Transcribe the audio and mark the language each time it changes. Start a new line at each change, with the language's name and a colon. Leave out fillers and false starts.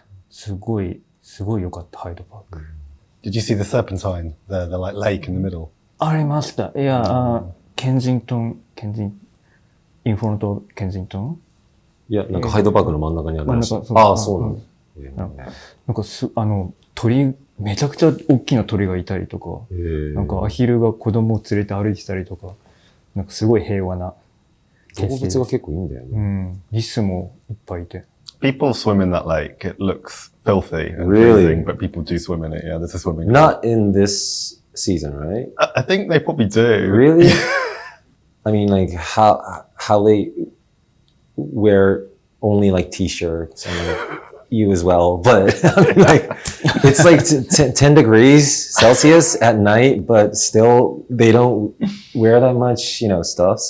Japanese: すごい良かった、ハイドパーク。
English: Did you see the Serpentine, the like lake in the middle?
Japanese: ありました。いや、ケンジントン、インフォルトケンジントン？いや、なんかハイドパークの真ん中にあるらしい。ああ、そうなんだ。なんか鳥、めちゃくちゃ大きな鳥がいたりとか、なんかアヒルが子供を連れて歩いてたりとか、なんかすごい平和な。動物が結構いいんだよね。リスもいっぱいいて。
English: People swim in that lake. It looks filthy and Really? freezing, but people do swim in it. Yeah, there's a swimming pool. Not in this season, right? I think they probably do. Really? I mean, like how they wear only like t-shirts and like, you as well, but I mean, like it's like 10 degrees Celsius at night, but still they don't wear that much, stuff.